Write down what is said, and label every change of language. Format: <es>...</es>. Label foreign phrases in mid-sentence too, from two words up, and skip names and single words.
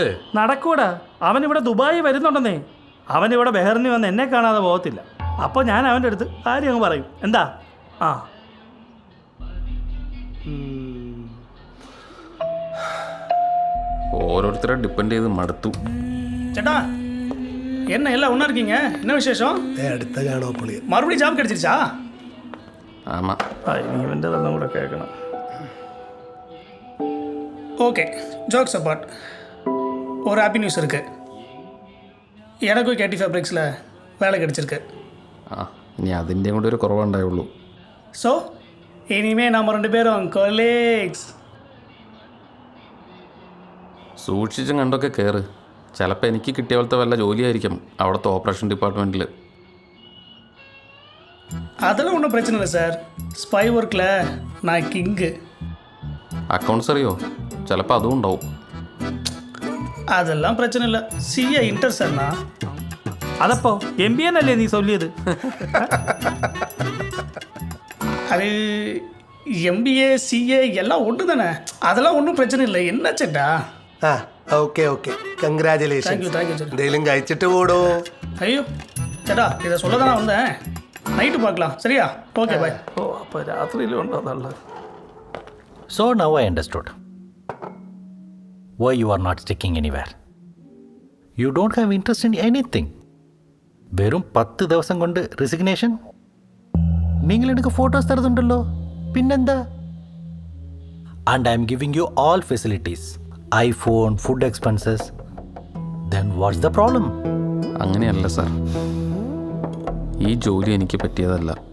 <ml>നടക്കൂടാ, അവനിവിടെ ദുബായി വരുന്നുണ്ടെന്നേ. അവനിവിടെ ബെഹറിന് വന്ന് എന്നെ കാണാതെ പോകത്തില്ല. അപ്പോൾ ഞാൻ അവൻ്റെ അടുത്ത് കാര്യം അങ്ങ് പറയും. എന്താ? ആ ഓരോരുത്തരെ ഡിപ്പെൻഡ് ചെയ്ത് മടുത്തു. ചേട്ടാ,</ml> <ta>என்ன எல்லாம் ஒன்றா இருக்கீங்க? என்ன விசேஷம்?</ta> <ml>അടുത്ത കാണോ പുളി</ml> <ta>மறுபடியும் ஜாப் கிடைச்சிருச்சா? ஆமாம்.</ta> <ml>ഇനി ഇവൻ്റെ തന്നെ കൂടെ കേൾക്കണം.</ml> <en>okay, jokes apart,</en> <ta>ஒரு</ta> <en>happy news</en> <ta>இருக்குது. எனக்கும் கேடி ஃபேப்ரிக்ஸில் வேலை கிடச்சிருக்கு.</ta> <ml>ആ ഇനി അതിൻ്റെയും കൂടെ ഒരു കുറവുണ്ടായുള്ളൂ.</ml> <ta>ஸோ இனிமேல் நம்ம 2 பேரும் കൊളീഗ്സ്.</ta> <ml>സൂക്ഷിച്ചും കണ്ടൊക്കെ കയറ്. ചിലപ്പോൾ എനിക്ക് കിട്ടിയ പോലത്തെ വല്ല ജോലിയായിരിക്കും അവിടുത്തെ</ml> <en>operation department.</en> <ta>அதெல்லாம் ஒன்றும் பிரச்சனை இல்லை சார்.</ta> <en>spy work</en> <ta>நான் கிங்கு.</ta> <ml>അക്കൗണ്ട്സ് അറിയോ? ചിലപ്പോൾ അതും ഉണ്ടാവും.</ml> <ta>அதெல்லாம் பிரச்சனை இல்லை.</ta> <en>CA inter</en> <ta>சார்ண்ணா.</ta> <ml>അതപ്പോ MBA എന്നല്ലേ നീ ചൊല്ലിയത്?</ml> <ta>அது MBA CA எல்லாம் ஒன்று தானே. அதெல்லாம் ஒன்றும் பிரச்சனை இல்லை. என்ன ചേട്ടാ?</ta> <en>aa okay okay, congratulation. thank you thank you sir.</en> <ml>എന്തെങ്കിലും കഴിച്ചിട്ട് കൂടോ.</ml> <ta>ஐயோ ചേട്ടാ, இதை சொல்ல தானே வந்தேன். நைட்டு பார்க்கலாம், சரியா?</ta> <en>okay bye.</en> <ml>ഓ അപ്പോൾ രാത്രിയിലും ഉണ്ടോ നല്ല?</ml> <en>So now I understood why you are not sticking anywhere. You don't have interest in anything.</en> <ml>വെറും 10 ദിവസം കൊണ്ട് റെസിഗ്നേഷൻ. നിങ്ങൾ എനിക്ക് ഫോട്ടോസ് തരുന്നുണ്ടല്ലോ, പിന്നെന്താ?</ml> <en>and I am giving you all facilities, iPhone, food expenses. then what's the problem?</en> <ml>അങ്ങനെയല്ല സാർ, ഈ ജോലി എനിക്ക് പറ്റിയതല്ല.</ml>